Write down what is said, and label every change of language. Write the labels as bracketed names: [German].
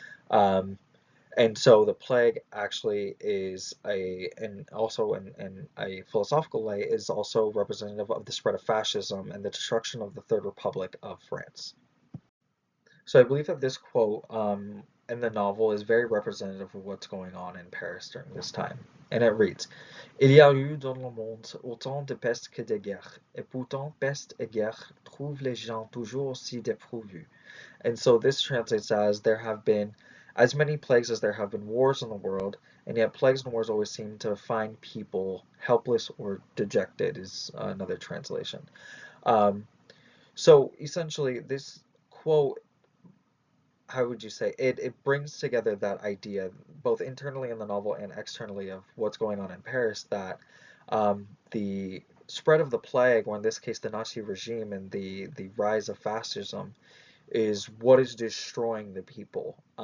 [English] Um, and so the plague actually is and also in a philosophical light, is also representative of the spread of fascism and the destruction of the Third Republic of France. So I believe that this quote in the novel is very representative of what's going on in Paris during this time. And it reads, [French] Il y a eu dans le monde autant de peste que de guerre, et pourtant peste et guerre trouvent les gens toujours aussi dépourvus. [English] And so this translates as there have been as many plagues as there have been wars in the world, and yet plagues and wars always seem to find people helpless or dejected, is another translation. Um, so essentially, this quote, how would you say, it brings together that idea, both internally in the novel and externally, of what's going on in Paris, that the spread of the plague, or in this case the Nazi regime, and the rise of fascism, is what is destroying the people.